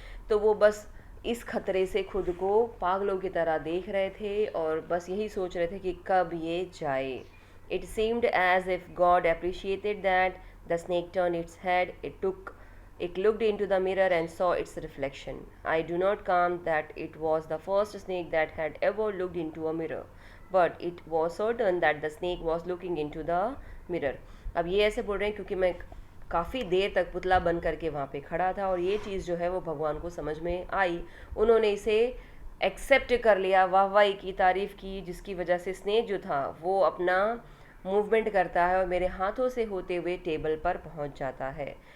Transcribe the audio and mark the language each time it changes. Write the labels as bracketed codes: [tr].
[hi] तो वो बस इस खतरे से खुद को पागलों की तरह देख रहे थे और बस यही सोच रहे थे कि कब ये जाए। [en] It seemed as if God appreciated that the snake turn its head, it looked into the mirror and saw its reflection. I do not count that it was the first snake that had ever looked into a mirror, but it was certain that the snake was looking into the mirror. [hi] अब ये ऐसे बोल रहे हैं क्योंकि मैं काफ़ी देर तक पुतला बन करके वहाँ पे खड़ा था और ये चीज़ जो है वो भगवान को समझ में आई। उन्होंने इसे एक्सेप्ट कर लिया, वाहवाही की, तारीफ़ की, जिसकी वजह से स्नेक जो था वो अपना मूवमेंट करता है और मेरे हाथों से होते हुए टेबल पर पहुँच जाता है।